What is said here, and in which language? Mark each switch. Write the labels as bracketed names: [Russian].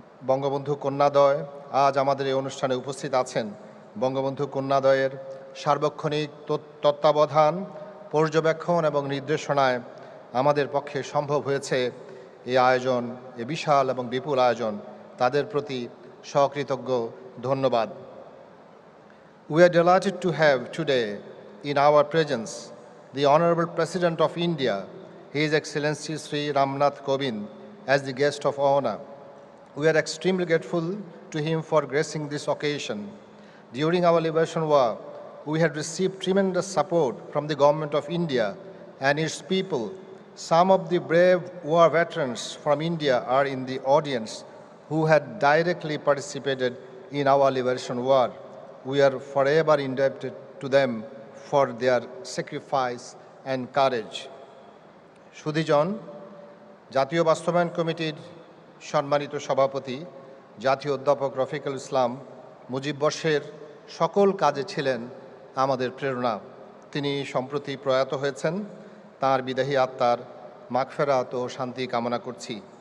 [Bangla] বঙ্গবন্ধু কন্যাদ্বয় আজ আমাদের এই অনুষ্ঠানে উপস্থিত আছেন। বঙ্গবন্ধু কন্যাদ্বয়ের সার্বক্ষণিক তত্ত্বাবধান, পর্যবেক্ষণ এবং নির্দেশনায় আমাদের পক্ষে সম্ভব হয়েছে এই আয়োজন, এ বিশাল এবং বিপুল আয়োজন। তাদের প্রতি সকৃতজ্ঞ ধন্যবাদ। [English] We are delighted to have today in our presence the Honorable President of India, His Excellency Sri Ramnath Kovind, as the guest of honor. We are extremely grateful to him for gracing this occasion. During our liberation war, we had received tremendous support from the Government of India and its people Some of the brave war veterans from India are in the audience who had directly participated in our liberation war. We are forever indebted to them for their sacrifice and courage. [Bangla] সুধীজন, জাতীয় বাস্তবায়ন কমিটির সম্মানিত সভাপতি জাতীয় অধ্যাপক রফিকুল ইসলাম মুজিব বর্ষের সকল কাজে ছিলেন আমাদের প্রেরণা। তিনি সম্প্রতি প্রয়াত হয়েছেন। তাঁর বিদেহী আত্মার মাগফেরাত ও শান্তি কামনা করছি।